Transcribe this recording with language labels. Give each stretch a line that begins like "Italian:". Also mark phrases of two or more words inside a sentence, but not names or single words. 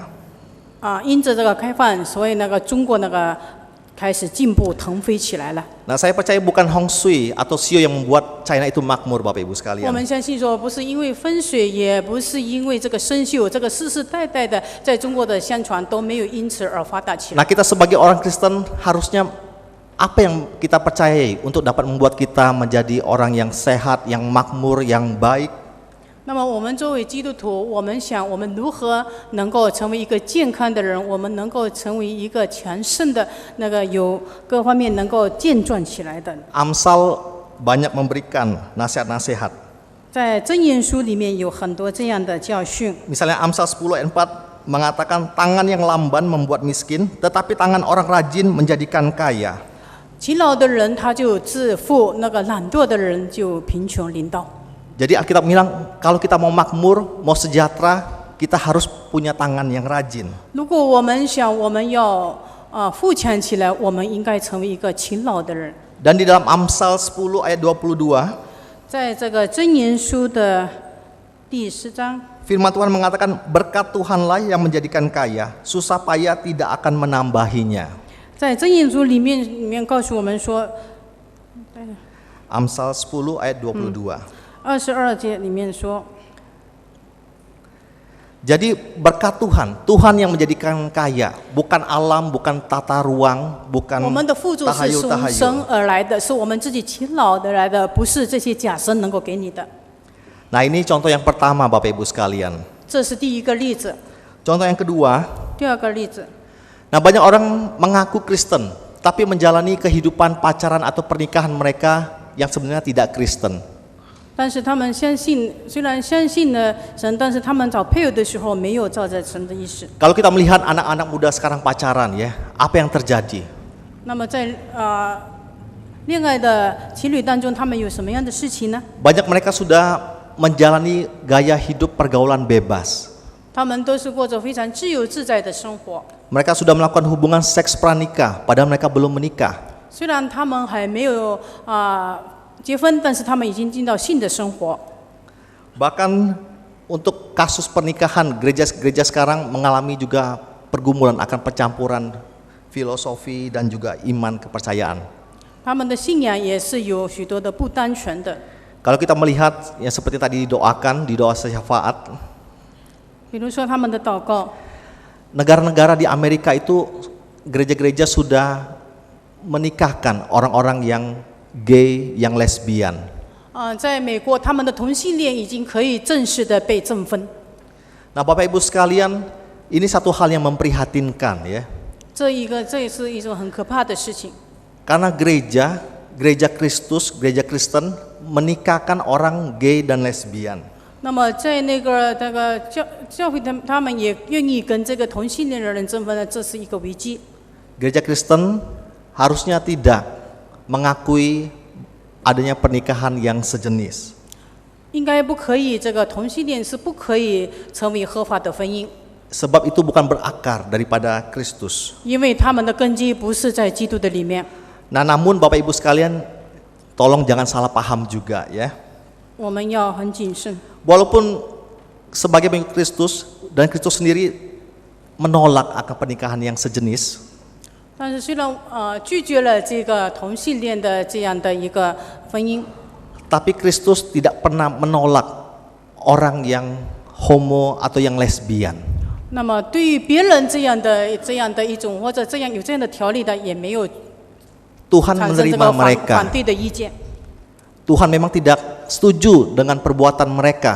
Chinese: 因着这个开放，所以那个中国那个开始进步腾飞起来了。
Indonesian: Nah, saya percaya bukan Hong Sui atau Sio yang membuat China itu makmur, Bapak Ibu
Chinese: 我
Indonesian: sekalian.
Chinese: 们相信说，不是因为风水，也不是因为这个生锈，这个世世代代的在中国的相传都没有因此而发达起来。
Indonesian: Nah, kita sebagai orang Kristen harusnya apa yang kita percayai untuk dapat membuat kita menjadi orang yang sehat, yang makmur, yang baik?
Chinese: 那么我们作为基督徒，我们想我们如何能够成为一个健康的人，我们能够成为一个强盛的那个有各方面能够健壮起来的。
Indonesian: Amsal banyak memberikan nasihat-nasihat.
Chinese: 在箴言书里面有很多这样的教训。
Indonesian: Misalnya Amsal 10 ayat 4 mengatakan tangan yang lamban membuat miskin, tetapi tangan orang rajin menjadikan kaya.
Chinese: 勤劳的人他就致富，那个懒惰的人就贫穷临到。
Indonesian: Jadi Alkitab bilang kalau kita mau makmur, mau sejahtera, kita harus punya tangan yang rajin.
Chinese: 如果我们想我们要富强起来，我们应该成为一个勤劳的人。
Indonesian: Dan di dalam Amsal 10 ayat 22,
Chinese: 在这个箴言书的第10章，
Indonesian: firman Tuhan mengatakan berkat Tuhanlah yang menjadikan kaya, susah payah tidak akan menambahinya.
Chinese: 在箴言书里面告诉我们说，
Indonesian: Amsal 10 ayat 22.
Chinese: 22 节里面说，
Indonesian: Jadi berkat Tuhan, Tuhan yang menjadikan kaya, bukan alam, bukan tata ruang,
Chinese: 我
Indonesian: bukan
Chinese: 们的富足是从神
Indonesian: tahayul-tahayul.
Chinese: 而来的，是我们自己勤劳得来的，不是这些假神能够给你的。
Indonesian: Nah, ini contoh yang pertama Bapak Ibu sekalian.
Chinese: 这是第一个例子。
Indonesian: Contoh yang kedua,
Chinese: 第二个例子，
Indonesian: nah banyak orang mengaku Kristen, tapi menjalani kehidupan pacaran atau pernikahan mereka yang sebenarnya tidak Kristen.
Chinese: 但是他们相信，虽然相信了神，但是他们找配偶的时候没有照着神的意思。
Indonesian: Kalau kita melihat anak-anak muda sekarang pacaran ya, apa yang terjadi?
Chinese: 那么在恋爱的情侣当中，他们有什么样的事情呢？
Indonesian: Banyak mereka sudah menjalani gaya hidup pergaulan bebas.
Chinese: 他们都是过着非常自由自在的生活。
Indonesian: Mereka sudah melakukan hubungan seks pranikah, padahal mereka belum menikah.
Chinese: 虽然他们还没有结婚，但是他们已经进到性的生活。
Indonesian: Bahkan untuk kasus pernikahan, gereja-gereja sekarang mengalami juga pergumulan akan percampuran filosofi dan juga iman kepercayaan.
Chinese: 他们的信仰也是有许多的不单纯的。
Indonesian: Kalau kita melihat yang seperti tadi didoakan di doa syafaat,
Chinese: 比如说他们的祷告，
Indonesian: negara-negara di Amerika itu gereja-gereja sudah menikahkan orang-orang yang gay, yang lesbian.
Chinese: 在美国，他们的同性恋已经可以正式的被证婚。
Indonesian: Nah, Bapak Ibu sekalian, ini satu hal yang memprihatinkan ya.
Chinese: 这也是一种很可怕的事情。
Indonesian: Karena gereja Kristus, gereja Kristen menikahkan orang gay dan lesbian.
Chinese: 那么在那个教会他们也愿意跟这个同性恋的人证婚呢，这是一个危机。
Indonesian: Gereja Kristen harusnya tidak mengakui adanya pernikahan yang sejenis.
Chinese: 应该不可以，这个同性恋是不可以成为合法的婚姻，
Indonesian: Sebab itu bukan berakar daripada Kristus.
Chinese: 因为他们的根基不是在基督的里面。
Indonesian: Nah, namun Bapak Ibu sekalian, tolong jangan salah paham juga ya.
Chinese: 我们要很谨慎。
Indonesian: Walaupun sebagai pengikut Kristus dan Kristus sendiri menolak akan pernikahan yang sejenis,
Chinese: 但是虽然拒绝了这个同性恋的这样的一个婚姻，
Indonesian: tapi Kristus tidak pernah menolak orang yang homo atau yang lesbian.
Chinese: 那么对于别人这样的一种或者有这样的条例的，也没有
Indonesian: Tuhan
Chinese: 产生这
Indonesian: menerima
Chinese: 个
Indonesian: mereka.
Chinese: 反对的意见。
Indonesian: Tuhan memang tidak setuju dengan perbuatan mereka,